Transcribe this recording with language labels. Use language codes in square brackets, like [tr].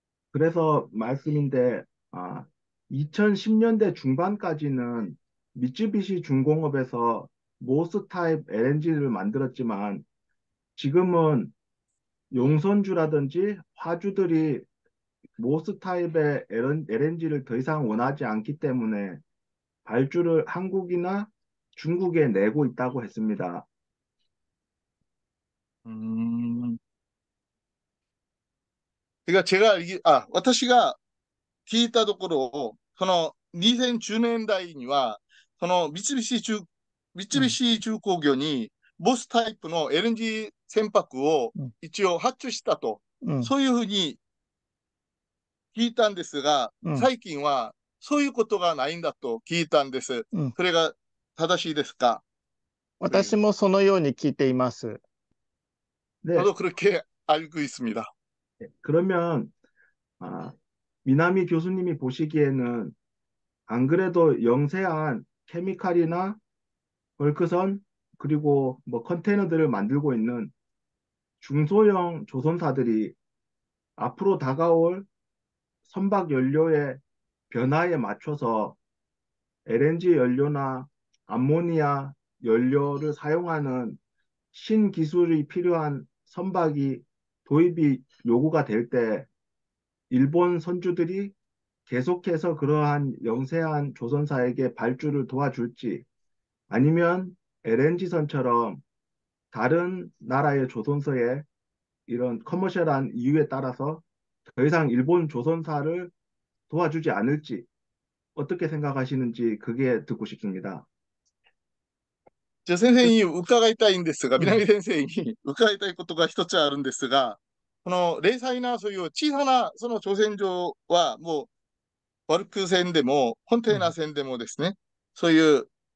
[ko] 그래서 말씀인데, 2010년대 중반까지는 미쯔비시 중공업에서 모스 타입 LNG를 만들었지만 지금은 용선주라든지 화주들이 모스 타입의 LNG를 더 이상 원하지 않기 때문에 발주를 한국이나 중국에 내고 있다고 했습니다. [ja] 私が聞いたところ、その2010年代には、その三菱重工業にボスタイプの LNG 船舶を一応発注したと、そういうふうに聞いたんですが、最近はそういうことがないんだと聞いたんです。それが正しいですか？私もそのように聞いています。 [ko] 저도 그렇게 알고 있습니다. 그러면 미나미 교수님이 보시기에는 안 그래도 영세한 케미칼이나 벌크선 그리고 뭐 컨테이너들을 만들고 있는 중소형 조선사들이 앞으로 다가올 선박 연료의 변화에 맞춰서 LNG 연료나 암모니아 연료를 사용하는 신기술이 필요한 선박이 도입이 요구가 될 때 일본 선주들이 계속해서 그러한 영세한 조선사에게 발주를 도와줄지 아니면 LNG선처럼 다른 나라의 조선사의 이런 커머셜한 이유에 따라서 더 이상 일본 조선사를 도와주지 않을지 어떻게 생각하시는지 그게 듣고 싶습니다. [ja] じゃあ先生に伺いたいんですが、南先生に伺いたいことが一つあるんですが、この零細なそういう小さなその挑戦場はもうバルク船でもコンテナ船でもですね、そういう